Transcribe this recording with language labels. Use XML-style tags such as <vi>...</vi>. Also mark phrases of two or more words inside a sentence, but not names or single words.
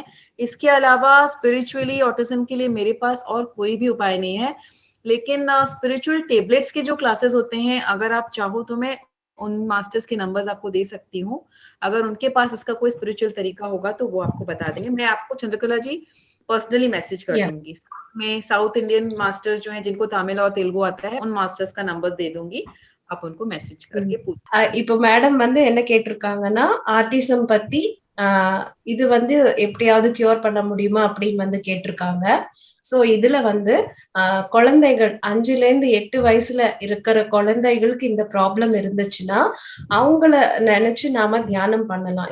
<hi>इसके अलावा</hi> <en>spiritually autism</en> <hi>के लिए मेरे पास और कोई भी उपाय नहीं है, लेकिन</hi> <en>spiritual tablets</en> <hi>के जो क्लासेस होते हैं, अगर आप चाहो तो मैं उन मास्टर्स के नंबर्स आपको दे सकती हूँ, अगर उनके पास इसका कोई स्पिरिचुअल तरीका होगा तो वो आपको बता देंगे। मैं आपको चंद्रकला जी</hi> <en>personally message</en> <hi>कर दूंगी। मैं</hi> <en>South Indian masters</en> <hi>जो हैं जिनको तमिल और तेलुगु आता है, उन मास्टर्स का नंबर दे दूंगी, आप उनको मैसेज करके पूछ।</hi> <ta>இப்போ மேடம் வந்து என்ன கேட்டிருக்காங்கன்னா, ஆட்டிசம் பத்தி இது வந்து எப்படியாவது கியூர் பண்ண முடியுமா அப்படின்னு வந்து கேட்டிருக்காங்க. சோ இதுல வந்து குழந்தைகள் 5-8 வயசுல இருக்கிற குழந்தைகளுக்கு இந்த ப்ராப்ளம் இருந்துச்சுன்னா அவங்கள நினைச்சு நாம தியானம் பண்ணலாம்.</ta>